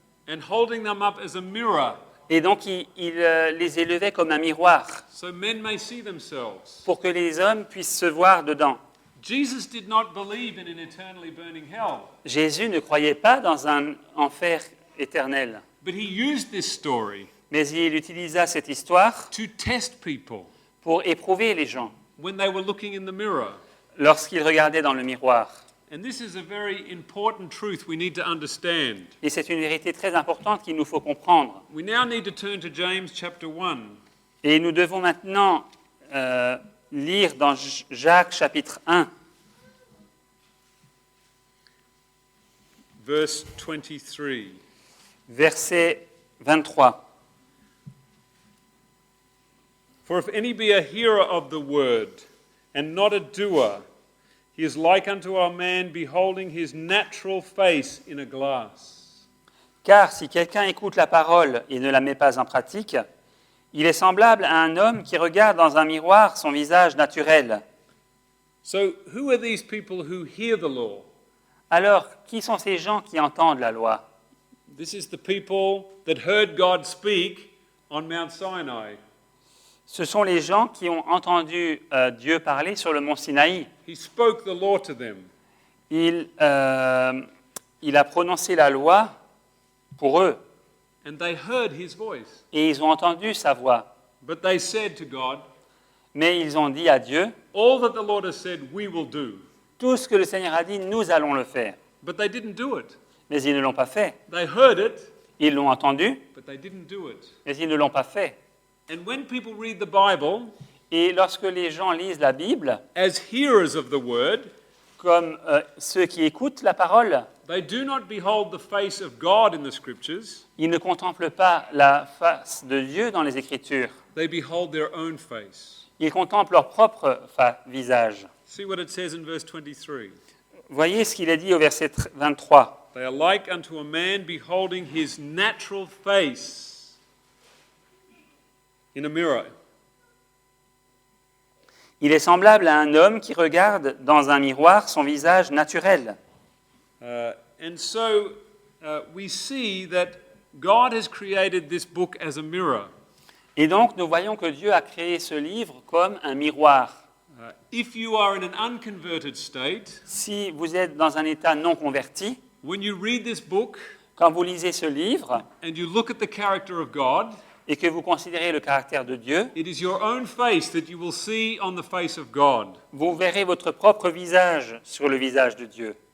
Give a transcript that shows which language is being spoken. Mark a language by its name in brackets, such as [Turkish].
[English] And holding them up as a mirror, [French] Et donc il les élevait comme un miroir [English] so men may see themselves. [French] pour que les hommes puissent se voir dedans. [English] Jesus did not believe in an eternally burning hell, [French] Jésus ne croyait pas dans un enfer éternel, [English] but he used this story [French] mais il utilisa cette histoire [English] to test people [French] pour éprouver les gens [English] when they were looking in the mirror. [French] lorsqu'ils regardaient dans le miroir. [English] And this is a very important truth we need to understand. [French] Et c'est une vérité très importante qu'il nous faut comprendre. [English] We now need to turn to James chapter 1. [French] Et nous devons maintenant lire dans Jacques chapitre 1, [English] Verse 23. [French] verset 23. [English] For if any be a hearer of the word, and not a doer, he is like unto a man beholding his natural face in a glass. [French] Car si quelqu'un écoute la parole et ne la met pas en pratique, il est semblable à un homme qui regarde dans un miroir son visage naturel. [English] So, who are these people who hear the law? [French] Alors, qui sont ces gens qui entendent la loi? [English] This is the people that heard God speak on Mount Sinai. [French] Ce sont les gens qui ont entendu Dieu parler sur le mont Sinaï. [English] He spoke the law to them. [French] Il a prononcé la loi pour eux [English] And they heard his voice. [French] et ils ont entendu sa voix. [English] But they said to God, [French] Mais ils ont dit à Dieu, [English] all that the Lord has said, we will do. [French] tout ce que le Seigneur a dit, nous allons le faire. [English] But they didn't do it. [French] Mais ils ne l'ont pas fait. [English] They heard it, [French] Ils l'ont entendu, [English] but they didn't do it. [French] mais ils ne l'ont pas fait. [English] And when people read the Bible [French] Et lorsque les gens lisent la Bible, [English] as hearers of the word, [French] comme ceux qui écoutent la parole, [English] they do not behold the face of God in the scriptures, [French] ils ne contemplent pas la face de Dieu dans les Écritures. [English] they behold their own face. [French] Ils contemplent leur propre visage. [English] See what it says in verse 23. [French] Voyez ce qu'il est dit au verset 23. [English] They are like unto a man beholding his natural face in a mirror. [French] Il est semblable à un homme qui regarde dans un miroir son visage naturel. [English] And so we see that God has created this book as a mirror. [French] Et donc, nous voyons que Dieu a créé ce livre comme un miroir. [English] If you are in an unconverted state, [French] Si vous êtes dans un état non converti, [English] when you read this book [French] quand vous lisez ce livre [English] and you look at the character of God, [French] et que vous considérez le caractère de Dieu, [English] it is your own face that you will see on the face of God. [French] vous verrez votre propre visage sur le visage de Dieu.